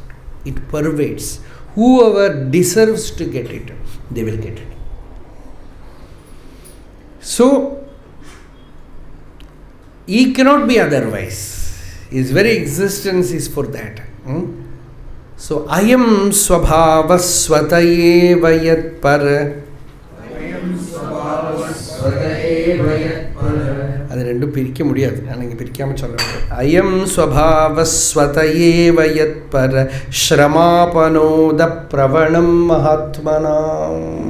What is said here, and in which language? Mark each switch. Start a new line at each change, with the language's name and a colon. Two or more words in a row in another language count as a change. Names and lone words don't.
English: It pervades. Whoever deserves to get it, they will get it. So, he cannot be otherwise. His very existence is for that. So,
Sanskrit: अयं स्वभाव स्वतएव यत् पर.
Tamil: அது ரெண்டும் பிரிக்க முடியாது. நான் இங்கே பிரிக்காமல் சொல்கிறேன்.
Sanskrit: अयं स्वभावस्वतएव यत् पर श्रमापनोद प्रवणं महात्मनाम्.